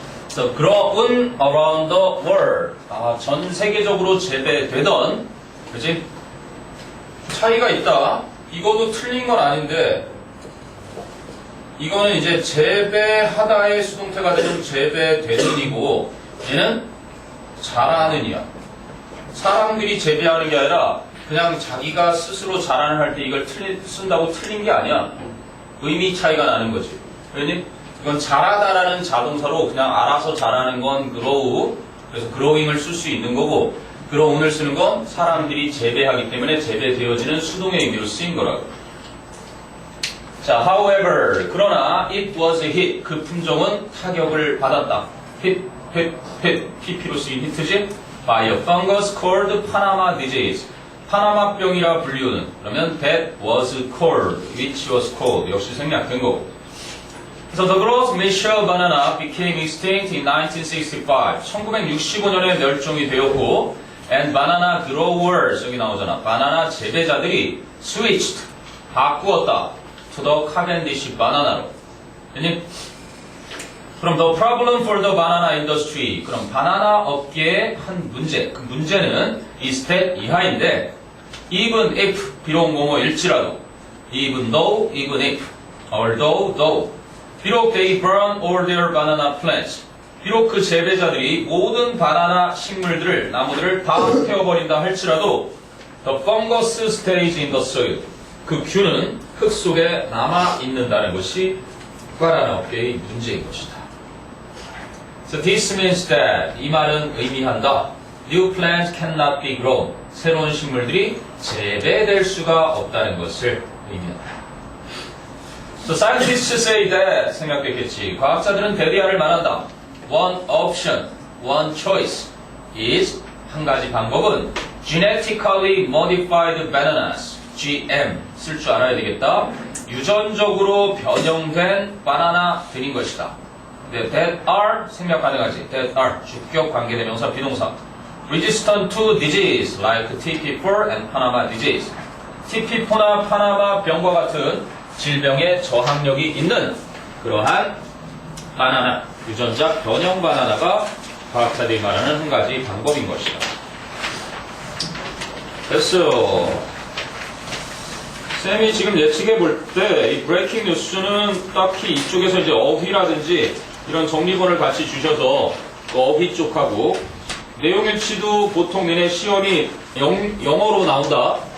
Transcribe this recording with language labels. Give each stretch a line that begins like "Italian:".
English: So, grown around the world.
Korean: 전 세계적으로 재배되던, 그지? 차이가 있다. 이거도 틀린 건 아닌데, 이거는 이제 재배하다의 수동태가 되는 재배되는이고, 얘는 자라는이야. 사람들이 재배하는 게 아니라, 그냥 자기가 스스로 자라는 할 때 이걸 쓴다고 틀린 게 아니야. 의미 차이가 나는 거지. 왜냐면, 이건 자라다라는 자동사로 그냥 알아서 자라는 건 grow. 그래서 growing을 쓸 수 있는 거고 grow을 쓰는 건 사람들이 재배하기 때문에 재배되어지는 수동의 의미로 쓰인 거라고.
English: 자, however 그러나 it was a hit.
Korean: 그 품종은 타격을 받았다. hit, pp로 쓰인 히트지?
English: by a fungus called Panama disease.
Korean: 파나마병이라 불리우는.
English: 그러면 that was called, which was called.
Korean: 역시 생략된 거고.
English: So the Gros Michel banana became extinct in 1965.
Korean: 1965년에 멸종이 되었고,
English: and banana growers
Korean: 여기 나오잖아. 바나나 재배자들이 switched 바꾸었다
English: to the Cavendish banana
Korean: 로.
English: 그럼 the problem for the banana industry.
Korean: 그럼 바나나 업계의 한 문제. 그 문제는 is that 이하인데, even if 비록 뭐뭐일지라도, even though, even if, although, though.
English: 비록 they burn all their banana plants.
Korean: 비록 그 재배자들이 모든 바나나 식물들을, 나무들을 다 태워버린다 할지라도
English: the fungus stays in the soil.
Korean: 그 균은 흙 속에 남아있는다는 것이 바나나 업계의 문제인 것이다.
English: So this means that
Korean: 이 말은 의미한다.
English: New plants cannot be grown.
Korean: 새로운 식물들이 재배될 수가 없다는 것을 의미한다.
English: So scientists say that
Korean: 생각됐겠지. 과학자들은 데리아를 말한다.
English: One option, one choice is
Korean: 한 가지 방법은
English: genetically modified bananas, GM 쓸 줄 알아야 되겠다.
Korean: 유전적으로 변형된 바나나들인 것이다. that are 생략 가능하지. that are 주격 관계대명사 비동사
English: resistant to disease like TP4 and Panama disease.
Korean: TP4나 파나마 병과 같은 질병에 저항력이 있는 그러한 바나나, 유전자 변형 바나나가 과학자들이 말하는 한 가지 방법인 것이다. 됐어. 쌤이 지금 예측해 볼 때 이 브레이킹 뉴스는 딱히 이쪽에서 이제 어휘라든지 이런 정리본을 같이 주셔서 그 어휘 쪽하고 내용일치도 보통 얘네 시험이 영어로 나온다.